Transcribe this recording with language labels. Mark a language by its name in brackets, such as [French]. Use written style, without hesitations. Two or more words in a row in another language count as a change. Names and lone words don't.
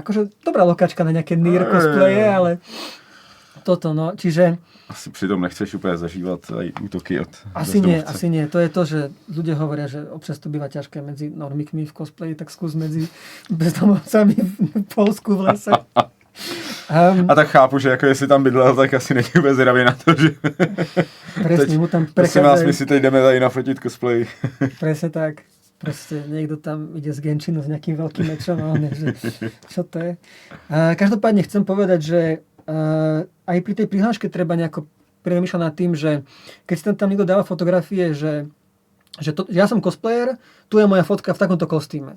[Slovak] Akože dobrá lokačka na nejaké NieR cosplaye, ale toto, no, čiže... [Czech] Asi přitom nechceš úplně zažívat aj útoky od [Slovak] Asi nie. To je to, že ľudia hovoria, že občas to býva ťažké medzi normikmi v cosplayi, tak skús medzi bezdomovcami v Polsku v lese. [Czech] A tak chápu, že jako jestli tam bydlel, tak asi není vůbec zravě na to, že... [Slovak] Presne, mu tam [Czech] Prosím vás, my si teď jdeme tady nafotit cosplay. [Slovak] Presne tak. Proste niekto tam ide z Genshinu s nejakým veľkým mečom a on je, že čo to je. Každopádne chcem povedať, že aj pri tej prihláške treba nejako premýšľať nad tým, že keď si tam niekto dáva fotografie, že ja som cosplayer, tu je moja fotka v takomto kostýme.